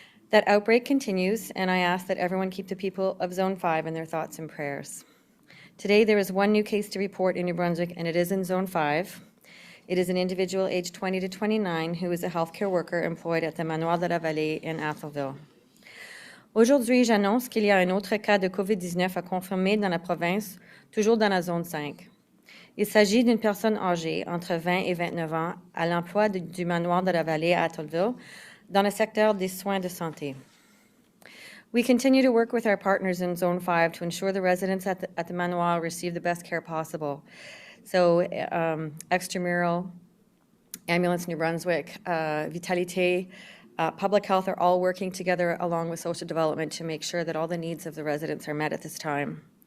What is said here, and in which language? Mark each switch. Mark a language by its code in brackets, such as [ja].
[en] That outbreak continues, and I ask that everyone keep the people of Zone 5 in their thoughts and prayers. Today, there is one new case to report in New Brunswick, and it is in Zone 5. It is an individual aged 20 to 29 who is a healthcare worker employed at the Manoir de la Vallée in Atholville. [fr] Aujourd'hui, j'annonce qu'il y a un autre cas de COVID-19 à confirmer dans la province, toujours dans la zone 5. Il s'agit d'une personne âgée, entre 20 et 29 ans, à l'emploi du Manoir de la Vallée à Atholville, dans le secteur des soins de santé. [en] We continue to work with our partners in Zone 5 to ensure the residents at the Manoir receive the best care possible. So, Extramural, Ambulance New Brunswick, Vitalité, Public Health are all working together along with Social Development to make sure that all the needs of the residents are met at this time.